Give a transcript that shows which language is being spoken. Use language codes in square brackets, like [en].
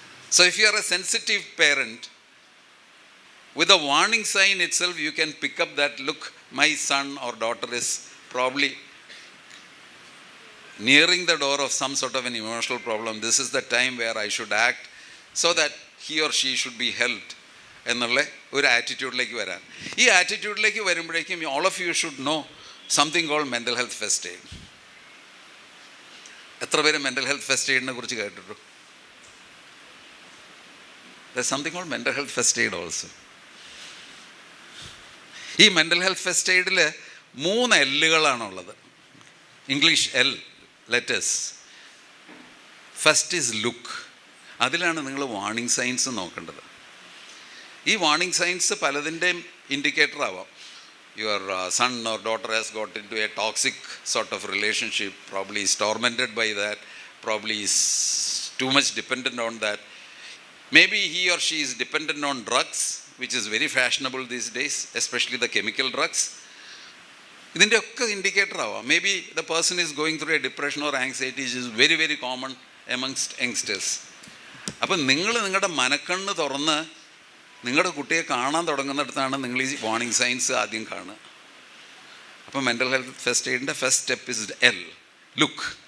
[en] So if you are a sensitive parent, with a warning sign itself, you can pick up that, look, my son or daughter is probably nearing the door of some sort of an emotional problem. This is the time where I should act so that he or she should be helped. [ml] എന്നുള്ള ഒരു ആറ്റിറ്റ്യൂഡിലേക്ക് വരാൻ. ഈ ആറ്റിറ്റ്യൂഡിലേക്ക് വരുമ്പോഴേക്കും [en] all of you should know something called mental health first aid. [ml] എത്ര പേര് mental health first എയ്ഡിനെ കുറിച്ച് കേട്ടിട്ടു? [en] There's something called mental health first aid also. [ml] ഈ mental health first എയ്ഡിൽ 3 എല്ലുകളാണുള്ളത്. [en] English L letters. First is look. [ml] അതിലാണ് നിങ്ങൾ warning signs നോക്കേണ്ടത്. ഈ warning signs പലതിൻ്റെയും indicator ആവാം. [en] Your son or daughter has got into a toxic sort of relationship, probably is tormented by that, probably is too much dependent on that. Maybe he or she is dependent on drugs, which is very fashionable these days, especially the chemical drugs. [ml] ഇതിൻ്റെ ഒക്കെ indicator ആവാം. [en] Maybe the person is going through a depression or anxiety is very very common amongst youngsters. [ml] അപ്പം നിങ്ങൾ നിങ്ങളുടെ മനക്കണ്ണ് തുറന്ന് നിങ്ങളുടെ കുട്ടിയെ കാണാൻ തുടങ്ങുന്നിടത്താണ് നിങ്ങൾ ഈ വാർണിംഗ് സൈൻസ് ആദ്യം കാണുക. [en] അപ്പം mental health first എയ്ഡിൻ്റെ first step is L, look.